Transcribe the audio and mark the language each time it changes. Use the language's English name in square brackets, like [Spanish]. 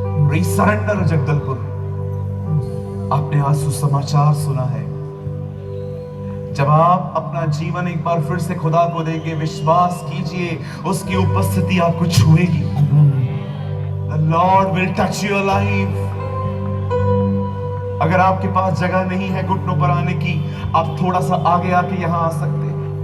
[Hindi] रीसरेंडर जगदलपुर, आपने आज सुसमाचार सुना है। जब आप अपना जीवन एक बार फिर से खुदा को देंगे, विश्वास कीजिए उसकी उपस्थिति आपको छुएगी। [English] The Lord will touch your life. [Hindi] अगर आपके पास जगह नहीं है घुटनों पर आने की, आप थोड़ा सा आगे आके यहां आ सकते हैं।